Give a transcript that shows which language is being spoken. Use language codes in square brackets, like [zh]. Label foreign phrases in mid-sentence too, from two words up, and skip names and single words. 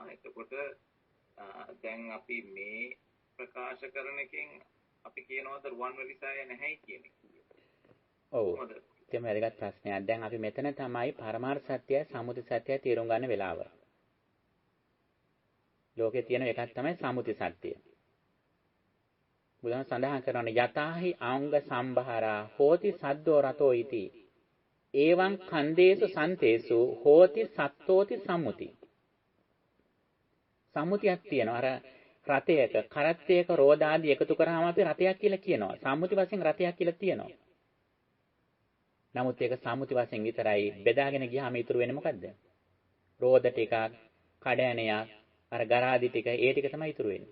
[si] එතකොට දැන් අපි මේ ප්‍රකාශ කරන එකෙන් අපි කියනවාද රුවන්වැලි සෑය නැහැ කියන එක? ඔව්. ඒක වැදගත් ප්‍රශ්නයක්. දැන් අපි මෙතන තමයි පරමාර්ථ සත්‍යය, සම්මුති සත්‍යය තේරුම් ගන්න වෙලාව. ලෝකේ තියෙන එකක් තමයි සම්මුති සත්‍යය. බුදුන් සඳහන් කරන [pi] යතාහි අංග සම්භාරා හෝති සද්දෝ රතෝ ඉති එවං කන්දේසු සන්තේසු හෝති සත්තෝති සම්මුති. [si] සම්මුතියක් තියෙනවා. අර රතයක කරත්තයක රෝද ආදී එකතු කරාම අපි රතයක් කියලා කියනවා. සම්මුති වශයෙන් රතයක් කියලා තියෙනවා. නමුත් ඒක සම්මුති වශයෙන් විතරයි. බෙදාගෙන ගියාම ඉතුරු වෙන්නේ මොකද්ද? රෝද ටිකක්, කඩෑනයක්, අර ගරාදි ටික, ඒ ටික තමයි ඉතුරු වෙන්නේ.